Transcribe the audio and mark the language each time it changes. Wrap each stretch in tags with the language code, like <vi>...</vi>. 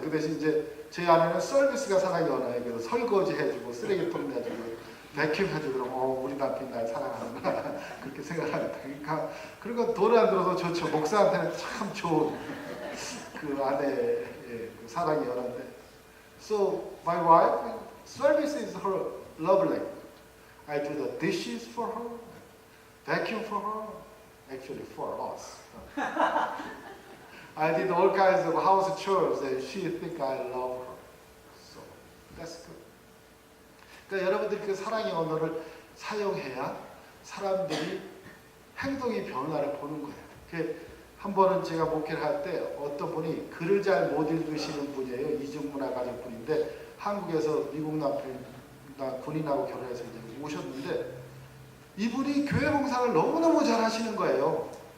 <ko>그 대신 이제 저희 아내는 서비스가 사랑의 언어예요. 그래서 설거지 해주고 쓰레기통 내주고 베큐 해주고 그러면 우리 남편이 날 사랑하는구나 그렇게 생각합니다. 그러니까 그런 건 돈 안 들어서 좋죠. 목사한테는 참 좋은 그 아내의 그 사랑의 언어인데</ko> <en>So my wife, service is her love language. I do the dishes for her, vacuum for her, actually for us. I did all kinds of house chores and she think I love her. So that's good.</en> <ko>그러니까 여러분들이 그 사랑의 언어를 사용해야 사람들이 행동의 변화를 보는 거예요. 한 번은 제가 목회를 할 때 어떤 분이 글을 잘 못 읽으시는 분이에요. 이중문화 가족분인데 한국에서 미국 남편과 군인하고 결혼해서 이제 오셨는데 이분이 교회 봉사를 너무너무 잘 하시는 거예요.</ko>